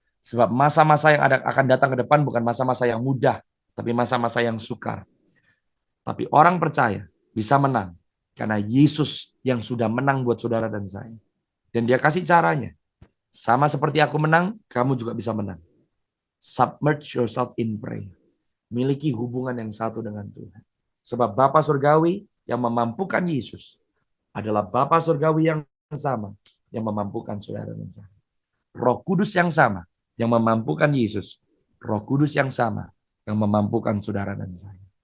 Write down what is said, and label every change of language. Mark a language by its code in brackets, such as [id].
[id] Sebab masa-masa yang akan datang ke depan bukan masa-masa yang mudah, tapi masa-masa yang sukar. Tapi orang percaya bisa menang karena Yesus yang sudah menang buat saudara dan saya. Dan dia kasih caranya. Sama seperti aku menang, kamu juga bisa menang. [en] Submerge yourself in prayer. [id] Miliki hubungan yang satu dengan Tuhan. Sebab Bapa Surgawi yang memampukan Yesus adalah Bapa Surgawi yang sama yang memampukan saudara dan saya. Roh Kudus yang sama yang memampukan Yesus. Roh Kudus yang sama yang memampukan saudara dan saya.